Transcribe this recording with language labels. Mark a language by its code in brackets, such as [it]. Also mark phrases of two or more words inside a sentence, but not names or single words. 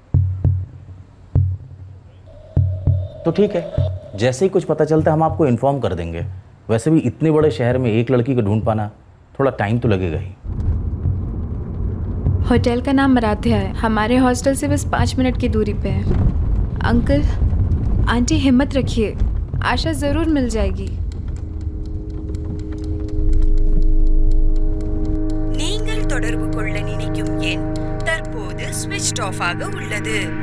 [hi] तो ठीक है, जैसे ही कुछ पता चलता है हम आपको इन्फॉर्म कर देंगे। वैसे भी इतने बड़े शहर में एक लड़की को ढूंढ पाना थोड़ा टाइम तो लगेगा ही। होटल का नाम मराठिया है, हमारे हॉस्टल से बस 5 मिनट की दूरी पे है। अंकल आंटी हिम्मत रखिए, आशा ज़रूर मिल जाएगी। [ta] நீங்கள் தொடர்பு கொள்ள நினைக்கும் எண் தற்போது [en] switch off [ta] ஆக உள்ளது.